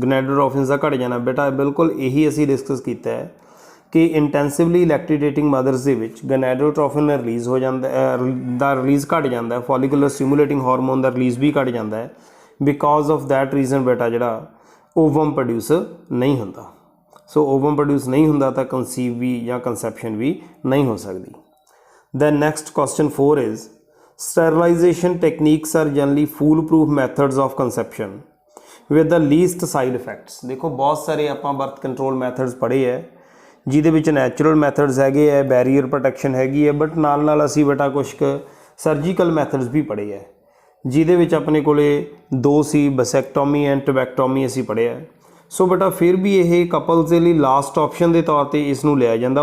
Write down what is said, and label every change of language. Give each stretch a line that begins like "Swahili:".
Punjabi: ਗਨੈਡੋਟ੍ਰੋਫਿਨਸ ਦਾ ਘਟ ਜਾਣਾ ਬੇਟਾ ਬਿਲਕੁਲ ਇਹੀ ਅਸੀਂ ਡਿਸਕਸ ਕੀਤਾ ਹੈ ਕਿ ਇੰਟੈਂਸਿਵਲੀ ਲੈਕਟੇਟਿੰਗ ਮਦਰਸ ਦੇ ਵਿੱਚ ਗਨੈਡੋਟ੍ਰੋਫਿਨ ਰਿਲੀਜ਼ ਹੋ ਜਾਂਦਾ ਦਾ ਰਿਲੀਜ਼ ਘਟ ਜਾਂਦਾ ਹੈ, ਫੋਲੀਕੂਲਰ ਸਟੀਮੂਲੇਟਿੰਗ ਹਾਰਮੋਨ ਦਾ ਰਿਲੀਜ਼ ਵੀ ਘਟ ਜਾਂਦਾ ਹੈ।
English: because of that reason
Punjabi: ਬੇਟਾ ਜਿਹੜਾ ਓਵਮ ਪ੍ਰੋਡਿਊਸ ਨਹੀਂ ਹੁੰਦਾ। ਸੋ ਓਵਮ ਪ੍ਰੋਡਿਊਸ ਨਹੀਂ ਹੁੰਦਾ ਤਾਂ ਕਨਸੀਵ ਵੀ ਜਾਂ ਕੰਸੈਪਸ਼ਨ ਵੀ ਨਹੀਂ ਹੋ ਸਕਦੀ।
English: Then next question 4 is sterilization techniques are generally foolproof methods of conception with the least side effects।
Punjabi: ਦੇਖੋ ਬਹੁਤ ਸਾਰੇ ਆਪਾਂ ਬਰਥ ਕੰਟਰੋਲ ਮੈਥਡਸ ਪੜ੍ਹੇ ਹੈ ਜਿਹਦੇ ਵਿੱਚ ਨੈਚੁਰਲ ਮੈਥਡਸ ਹੈਗੇ ਹੈ, ਬੈਰੀਅਰ ਪ੍ਰੋਟੈਕਸ਼ਨ ਹੈਗੀ ਹੈ, ਬਟ ਨਾਲ ਨਾਲ ਅਸੀਂ ਬੇਟਾ ਕੁਛ ਕੁ ਸਰਜੀਕਲ ਮੈਥਡਸ ਵੀ ਪੜ੍ਹੇ ਹੈ ਜਿਹਦੇ ਵਿੱਚ ਆਪਣੇ ਕੋਲੇ 2 ਸੀ, ਬਸੈਕਟੋਮੀ ਐਂਡ ਟਬੈਕਟੋਮੀ ਅਸੀਂ ਪੜ੍ਹਿਆ। ਸੋ ਬੇਟਾ ਫਿਰ ਵੀ ਇਹ ਕਪਲਸ ਦੇ ਲਈ ਲਾਸਟ ਆਪਸ਼ਨ ਦੇ ਤੌਰ ਤੇ ਇਸ ਨੂੰ ਲਿਆ ਜਾਂਦਾ।